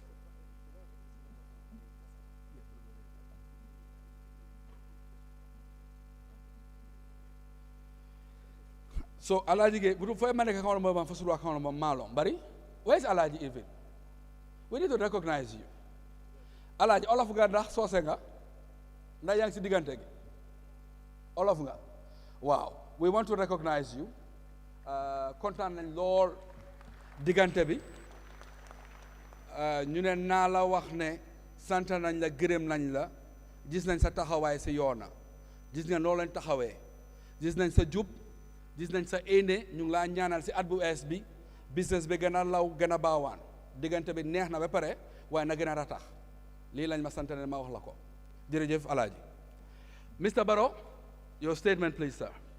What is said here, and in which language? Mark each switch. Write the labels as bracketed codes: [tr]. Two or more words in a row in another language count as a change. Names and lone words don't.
[en] So Alaji, where's Alaji even? We need to recognize you. Alaji, all of you got so senga. [wo] Na yang si digante gi. [en] All of you. Wow, we want to recognize you. [wo] Kontaan nañ lool digante bi. Ñu ne naa la wax ne sant nañ la gërëm nañ la gis nañ sa taxawaay si Yonna gis nga noo leen taxawee gis nañ sa jub gis nañ sa éene ñu ngi laa ñaanal si at bu ees bi business bi gën a law gën a baawaan diggante bi neex na ba pare waaye na gën a ratax lii lañ ma sant ne ma wax la ko jërëjëf Alaaji. [en] Mr. Barrow, your statement please, sir.